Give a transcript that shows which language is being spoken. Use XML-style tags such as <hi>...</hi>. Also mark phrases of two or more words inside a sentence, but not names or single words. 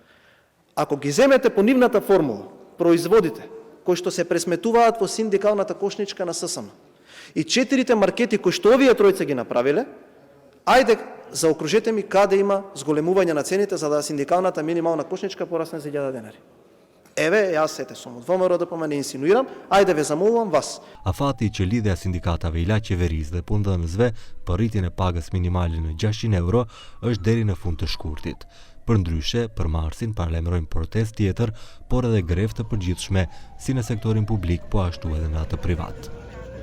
<mk>Ако ги земете по нивната формула, производите кои што се пресметуваат во синдикалната кошничка на ССМ и 4 маркети кои што овие тројца ги направиле, ајде заокружете ми каде има зголемување на цените за да синдикалната минимална кошничка порасне за 1000 денари. Еве, јас сете сум од ВМРО ДПМН не инсинуирам, ајде ве замолувам вас.</mk> <sq>A fati që lidhja sindikatave i la qeverisë dhe punëdhënësve për rritjen e pagës minimale në 600 euro është deri në fund të shkurtit. Përndryshe, për marsin paralajmërojnë protestë tjetër, por edhe grevë të përgjithshme si në sektorin publik po ashtu edhe në atë privat.</sq>